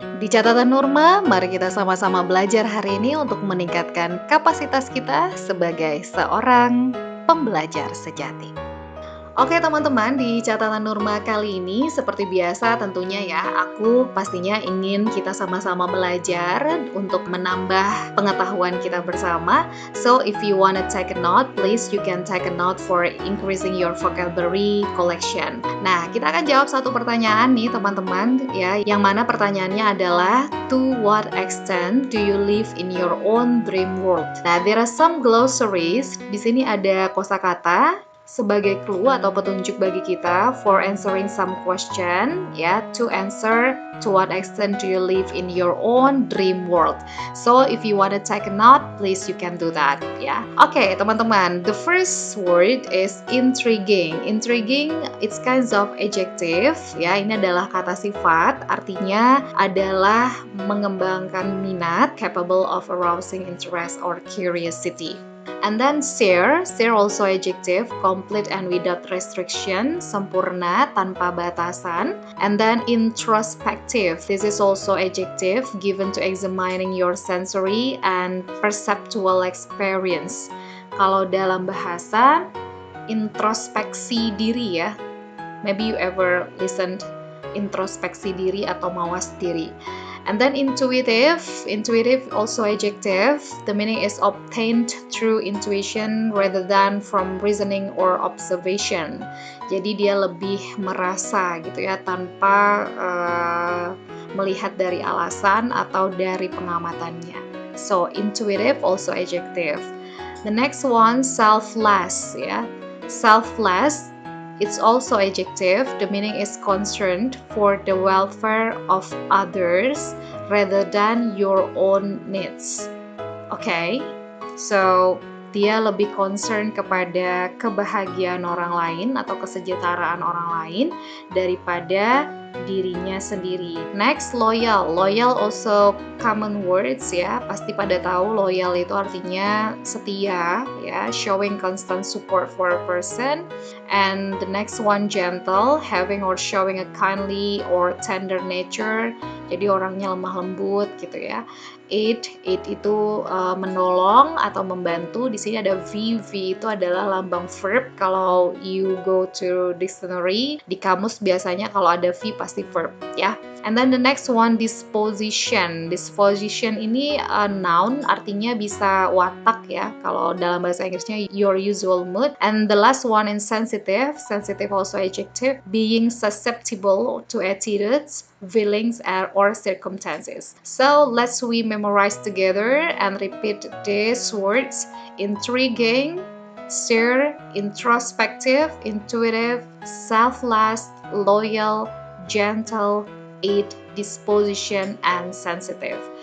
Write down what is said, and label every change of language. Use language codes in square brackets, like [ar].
[id] Di Catatan Nurma, mari kita sama-sama belajar hari ini untuk meningkatkan kapasitas kita sebagai seorang pembelajar sejati. Oke teman-teman, di Catatan Nurma kali ini seperti biasa tentunya ya, aku pastinya ingin kita sama-sama belajar untuk menambah pengetahuan kita bersama. [en] So if you wanna take a note, please you can take a note for increasing your vocabulary collection. [id] Nah, kita akan jawab satu pertanyaan nih teman-teman ya, yang mana pertanyaannya adalah [en] to what extent do you live in your own dream world? Nah, there are some glossaries. [id] Di sini ada kosakata sebagai clue atau petunjuk bagi kita [en] for answering some question ya, to answer to what extent do you live in your own dream world. So if you want to take a note, please you can do that ya. Oke, teman-teman, the first word is intriguing. Intriguing, it's kinds of adjective ya. [id] Ini adalah kata sifat, artinya adalah mengembangkan minat, [en] capable of arousing interest or curiosity. And then share also adjective, complete and without restriction, [id] sempurna tanpa batasan. [en] And then introspective, this is also adjective given to examining your sensory and perceptual experience. [id] Kalau dalam bahasa, introspeksi diri ya. [en] Maybe you ever listened [id] introspeksi diri atau mawas diri. [en] And then intuitive also adjective. The meaning is obtained through intuition rather than from reasoning or observation. [id] Jadi dia lebih merasa gitu ya, tanpa melihat dari alasan atau dari pengamatannya. [en] So intuitive also adjective. The next one, selfless ya. Selfless, it's also adjective. The meaning is concerned for the welfare of others rather than your own needs. [id] Okay, so dia lebih concern kepada kebahagiaan orang lain atau kesejahteraan orang lain daripada dirinya sendiri. Next, loyal. [en] Loyal also common words ya. [id] Pasti pada tahu loyal itu artinya setia ya, [en] showing constant support for a person. And the next one, gentle, having or showing a kindly or tender nature. [id] Jadi orangnya lemah lembut gitu ya. Aid itu menolong atau membantu. Di sini ada V itu adalah lambang verb. Kalau [en] you go to dictionary, [id] di kamus biasanya kalau ada V pasti verb ya. [en] And then the next one, disposition. Disposition [id] ini noun, artinya bisa watak ya. Kalau dalam bahasa Inggrisnya [en] your usual mood. And the last one, insensitive. Sensitive also adjective, being susceptible to attitudes, feelings, or circumstances. So let's we memorize together and repeat these words: intriguing, stir, introspective, intuitive, selfless, loyal, gentle, aid, disposition, and sensitive.